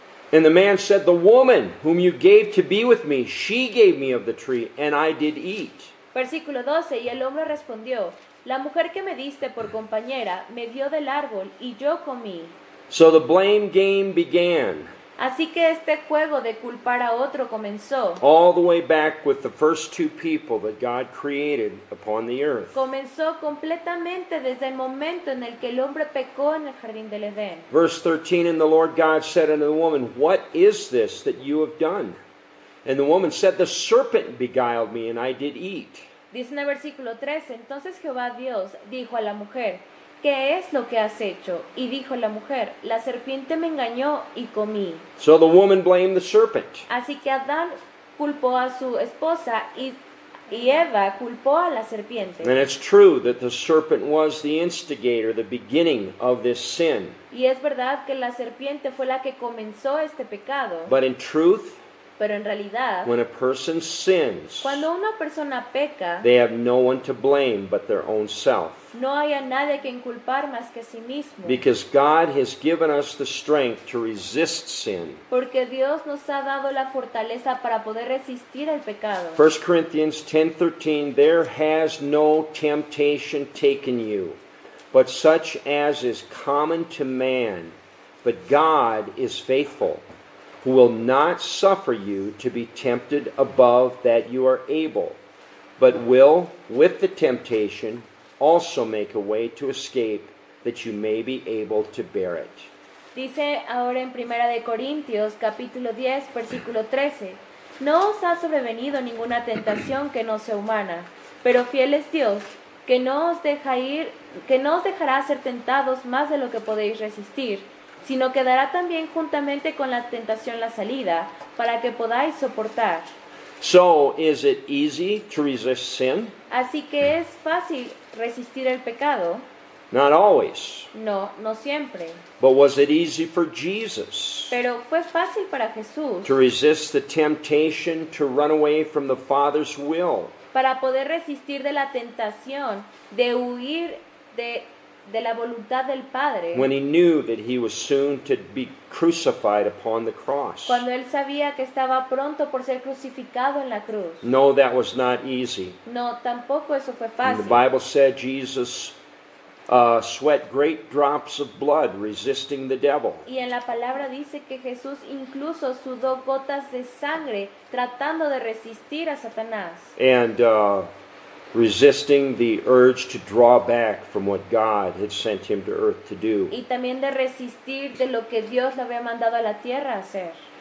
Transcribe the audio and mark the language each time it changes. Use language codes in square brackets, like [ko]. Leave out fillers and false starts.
[en] And the man said, The woman whom you gave to be with me, she gave me of the tree, and I did eat. [es] Versículo 12, y el hombre respondió, la mujer que me diste por compañera me dio del árbol y yo comí. [en] So the blame game began, [es] Así que este juego de culpar a otro comenzó. [en] all the way back with the first two people that God created upon the earth. [es] Comenzó completamente desde el momento en el que el hombre pecó en el jardín del Edén. [en] Verse 13, and the Lord God said unto the woman, What is this that you have done? And the woman said, The serpent beguiled me, and I did eat. [es] Dice en el versículo 13, entonces Jehová Dios dijo a la mujer, ¿qué es lo que has hecho? Y dijo la mujer, la serpiente me engañó y comí. [en] So the woman blamed the serpent. [es] Así que Adán culpó a su esposa y Y Eva culpó a la serpiente. [en] And it's true that the serpent was the instigator, the beginning of this sin. [es] Y es verdad que la serpiente fue la que comenzó este pecado. [en] But in truth, [es] Pero en realidad, [en] when a person sins, [es] cuando una persona peca, [en] they have no one to blame but their own self. [es] no hay a nadie que inculpar más que a sí mismo. [en] Because God has given us the strength to resist sin. [es] Porque Dios nos ha dado la fortaleza para poder resistir el pecado. [en] 1 Corinthians 10:13, there has no temptation taken you, but such as is common to man. But God is faithful, who will not suffer you to be tempted above that you are able, but will, with the temptation, also make a way to escape, that you may be able to bear it. [es] Dice ahora en 1 de Corintios, capítulo 10, versículo 13, no os ha sobrevenido ninguna tentación que no sea humana, pero fiel es Dios, que no os dejará ser tentados más de lo que podéis resistir, sino que dará también juntamente con la tentación la salida, para que podáis soportar. [en] So, is it easy to resist sin? [es] Así que es fácil resistir el pecado. [en] Not always. [es] No, no siempre. [en] But was it easy for Jesus [es] Pero fue fácil para Jesús [en] to resist the temptation to run away from the Father's will? [es] para poder resistir de la tentación de huir de la voluntad del Padre, [en] When he knew that he was soon to be crucified upon the cross. [es] cuando él sabía que estaba pronto por ser crucificado en la cruz. [en] No, that was not easy. [es] No, tampoco eso fue [en] And the [es] fácil. [en] Bible said Jesus sweat great drops of blood resisting the devil. [es] Y en la palabra dice que Jesús incluso sudó gotas de sangre tratando de resistir a Satanás [en] And resisting the urge to draw back from what God had sent him to earth to do. [es] y también de resistir de lo que Dios le había mandado a la tierra a hacer.